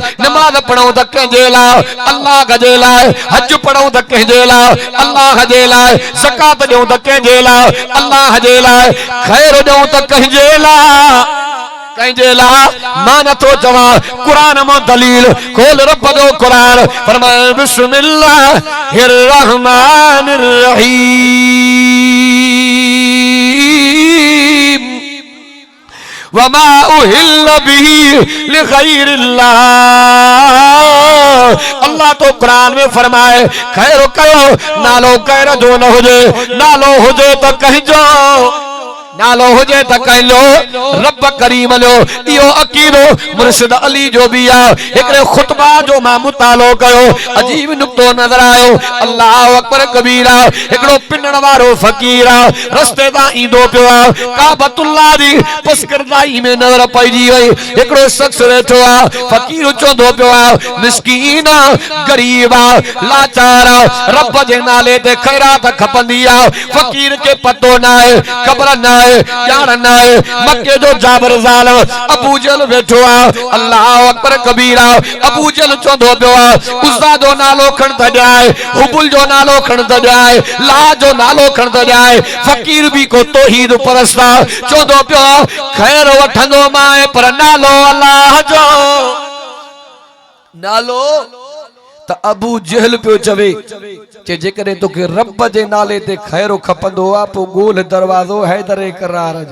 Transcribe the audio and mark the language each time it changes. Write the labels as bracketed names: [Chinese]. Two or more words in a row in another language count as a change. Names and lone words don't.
[Sindhi] नमाज़ पढ़ूं त कंहिंजे लाइ, अल्लाह जे लाइ, हज पढ़ूं त कंहिंजे लाइ, अल्लाह जे लाइ, ज़कात ॾियूं त कंहिंजे लाइ, अल्लाह जे लाइ, खैर ॾियूं त कंहिंजे लाइ, कंहिंजे लाइ मां नथो चवां। कुरान मां दलील खोल रब जो कुरान फरमाए [Arabic] بسم الله الرحمن الرحيم. وما أهل به لغير الله. [Sindhi] अल्लाह तो कुरान में फरमाए खैर कयो नालो खैर जो न हुजे, नालो हुजे तो कहीं जो, नालो हुजे त कह लो रब करीम लो। इहो अकीदो मुर्शिद अली जो भी आ। एकड़े खुतबा जो मां मुतालो कयो अजीब नुक्तो नजर आयो। [Arabic] الله أكبر كبيرا. [Sindhi] एकड़ो पिनण वारो फकीर आ, रस्ते ता ईंदो पियो आ, काबतुल्लाह दी पुस्करदाई में नजर पइजी वई। एकड़ो शख्स वेठो आ, फकीर चोंदो पियो आ, मिस्कीन आ, गरीब आ, लाचार आ, रब जे नाले ते खैरात खपंदी आ। फकीर के पतो ना है, खबर ना है, यार ना है। मक्के जो जाबर ज़ालिम अबू जहल वेठो आ। [Arabic] الله أكبر كبيرا. [Sindhi] अबू जहल चोंदो पियो आ, उज़्ज़ा जो नालो खण त ॼाए, हुबुल जो नालो खण त ॼाए, ला जो नालो खण त ॼाए। फकीर भी को तौहीद परस्त आ, चोंदो पियो आ खैर वठंदो मां पर नालो अल्लाह जो, नालो त अबू जहल पियो चवे जे जेकॾहिं तोखे रब जे नाले ते खैर खपंदो आ पोइ ॻोल्ह दरवाज़ो हैदर करार जो।